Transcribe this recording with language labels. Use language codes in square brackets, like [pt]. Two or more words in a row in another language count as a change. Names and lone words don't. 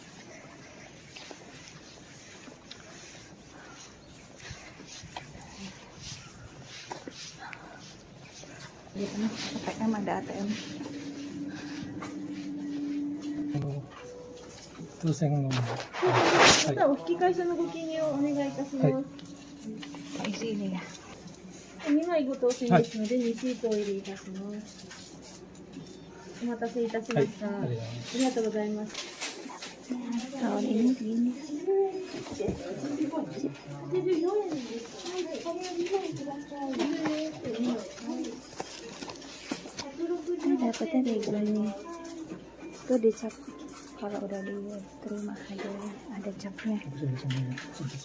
[id] Di sana ATM, ada ATM. Isi ini ya. [ja] 2 枚ご当選ですので、2シートを入れいたします。お待たせいたしました。ありがとうございます。 [id] Tahun ini segini. Dapatnya dari gini. Itu dicap kalau udah diterima aja ada capnya.